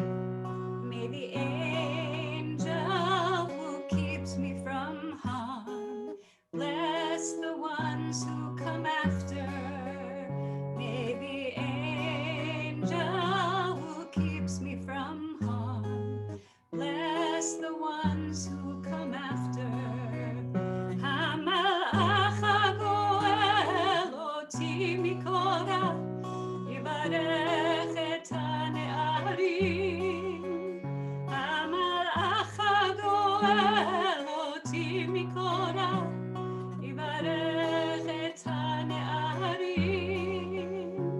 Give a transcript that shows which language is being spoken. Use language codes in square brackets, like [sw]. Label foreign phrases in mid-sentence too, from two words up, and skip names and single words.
[en] May the angel who keeps me from harm bless the ones who come after. May the angel who keeps me from harm bless the ones who come after. [he] המלאך הגואל אותי מכל רע יברך את הנערים. המלאך הגואל אותי מכל רע יברך את הנערים.